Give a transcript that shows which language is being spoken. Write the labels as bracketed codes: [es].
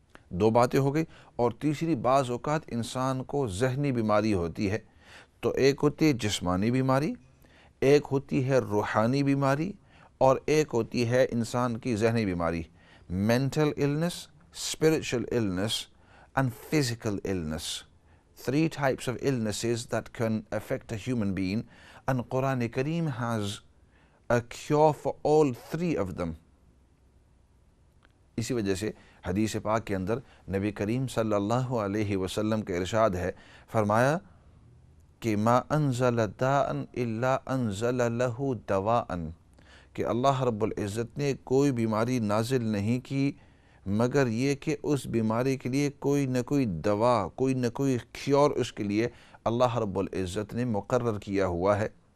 [ur] دو باتیں ہو گئی۔ اور تیسری، بعض اوقات انسان کو ذہنی بیماری ہوتی ہے، تو ایک ہوتی ہے جسمانی بیماری، ایک ہوتی ہے روحانی بیماری، اور ایک ہوتی ہے انسان کی ذہنی بیماری۔ [en] mental illness, spiritual illness and physical illness. Three types of illnesses that can affect a human being, and Quran Kareem has a cure for all three of them. [ur] اسی وجہ سے حدیث پاک کے اندر نبی کریم صلی اللہ علیہ وسلم کا ارشاد ہے، فرمایا کہ [ar] ما انزل داء الا انزل له دواء، [ur] کہ اللہ رب العزت نے کوئی بیماری نازل نہیں کی مگر یہ کہ اس بیماری کے لیے کوئی نہ کوئی دوا، کوئی نہ کوئی کیور اس کے لیے اللہ رب العزت نے مقرر کیا ہوا ہے۔